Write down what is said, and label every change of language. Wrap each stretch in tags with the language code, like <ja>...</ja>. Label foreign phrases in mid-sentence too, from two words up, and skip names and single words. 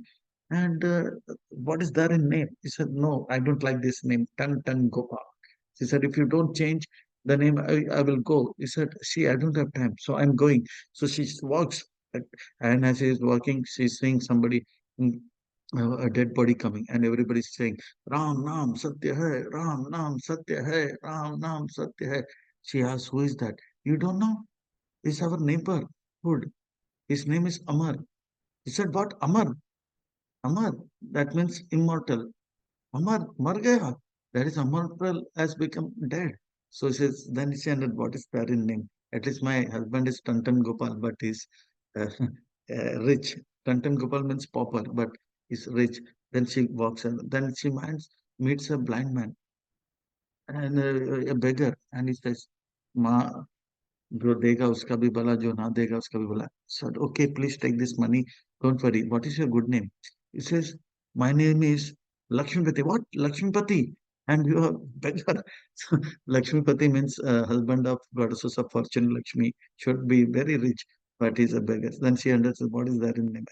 <en>And what is there in name? He said, no, I don't like this name, Tan Gopal. She said, if you don't change the name, I will go. He said, see, I don't have time, so I'm going. So she walks, and as she is walking, she's seeing somebody, mm, a dead body coming, and everybody's saying,</en> <hi>राम नाम सत्य है, राम नाम सत्य है, राम नाम सत्य है.</hi> <en>She asks, who is that? You don't know? It's our neighborhood. His name is Amar. He said, what? Amar? Amar. That means immortal.</en> <hi>अमर, मर गया.</hi> <en>That is immortal has become dead. So she says, then she ended, what is that in name? At least my husband is Tantan Gopal, but he's uh, rich. Tantan Gopal means pauper, but he's rich. Then she walks and then she meets a blind man and a beggar, and he says,</en> <hi>Ma, जो देगा उसका भी भला जो ना देगा उसका भी भला.</hi> <en>Said, okay, please take this money, don't worry. What is your good name? He says, my name is Lakshmipati. What? Lakshmipati? And you are beggar. So, Lakshmipati means husband of goddesses of fortune. Lakshmi should be very rich, but he's a beggar. Then she understands what is that in name.</en>